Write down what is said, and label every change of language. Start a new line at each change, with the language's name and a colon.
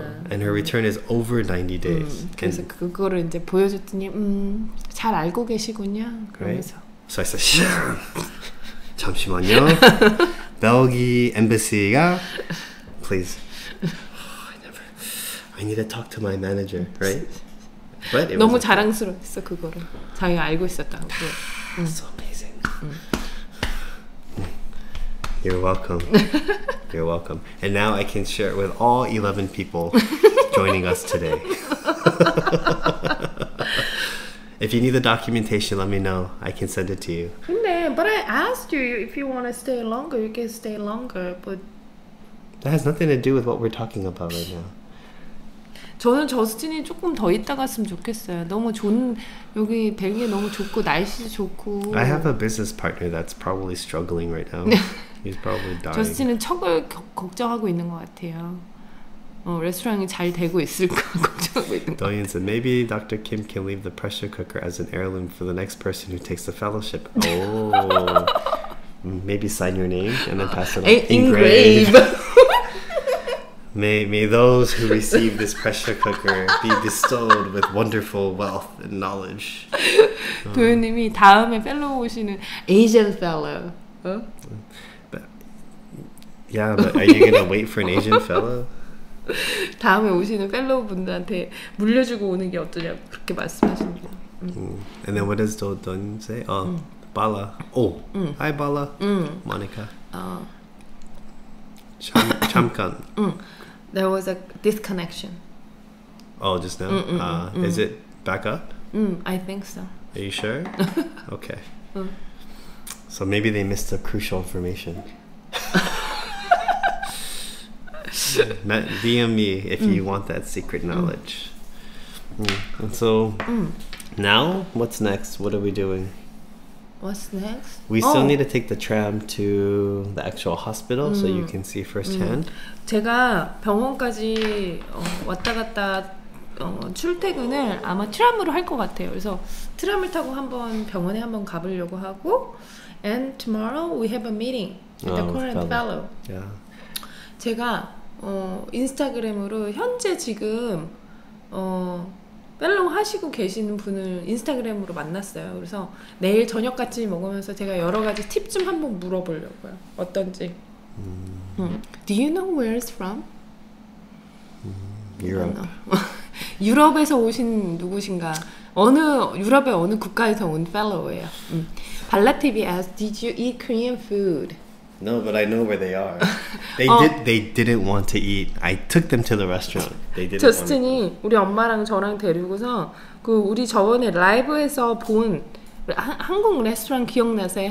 English: and her return is over 90 days.
Korean: 그래서 그거를 이제 보여줬더니 잘 알고 계시군요. 그러면서.
English: Right? So I said,
Korean: 잠시만요. 벨기 엠바시가 please.
English: I need to talk to my manager, right? But it
Korean: 너무 자랑스러웠어 그거를. 자기가 알고 있었다고.
English: So amazing. You're welcome. You're welcome. And now I can share it with all 11 people joining us today. If you need the documentation, let me know. I can send it to you. But I asked you if you want to stay longer, you can stay longer. But that has nothing to do with what we're talking about right now.
Korean: 저는 저스틴이 조금 더 있다 갔으면 좋겠어요. 너무 좋은 여기 벨기에 너무 좋고 날씨도 좋고.
English: I have a business partner that's probably struggling right now. He's probably dying.
Korean: 저스틴은 척을 걱정하고 있는 것 같아요. 레스토랑이 잘 되고 있을까 걱정하고 있는 것 같아요.
English: Doyen said maybe Dr. Kim can leave the pressure cooker as an heirloom for the next person who takes the fellowship. Oh, maybe sign your name and then pass it on. Engrave. May those who receive this pressure cooker be bestowed with wonderful wealth and knowledge.
Korean: 도현님이 다음에 fellow 오시는 Asian fellow.
English: Yeah, but are you gonna wait for an Asian fellow?
Korean: 다음에 오시는 fellow 분들한테 물려주고 오는 게 어떠냐고 그렇게 말씀하십니다.
English: And then what does Don say? Oh, Bala. Oh, hi Bala. Monica.
Korean: 잠깐.
English: There was a disconnection. Oh, just now? Is it back up? I think so. Are you sure? Okay. So maybe they missed the crucial information. DM me if you want that secret knowledge. And so now, what's next? What are we doing? What's next? We still need to take the tram to the actual hospital so you can see firsthand.
Korean: 제가 병원까지 왔다 갔다 출퇴근을 아마 트람으로 할 것 같아요. 그래서 트람을 타고 한번 병원에 한번 가보려고 하고
English: And tomorrow we have a meeting with the current fellow. Yeah.
Korean: 제가 인스타그램으로 현재 지금 팔로우 하시고 계시는 분을 인스타그램으로 만났어요. 그래서 내일 저녁같이 먹으면서 제가 여러 가지 팁 좀 한번 물어보려고요. 어떤지.
English: Do you know where it's from? Europe.
Korean: 유럽에서 오신 누구신가? 유럽의 어느 국가에서 온 fellow예요.
English: 발라TV asked, Did you eat Korean food? No, but I know where they are. They didn't want to eat. I took them to the restaurant. They didn't.
Korean: 저스틴이 우리 엄마랑 저랑 데리고서 그 우리 저번에 라이브에서 본 한국 레스토랑 기억나세요?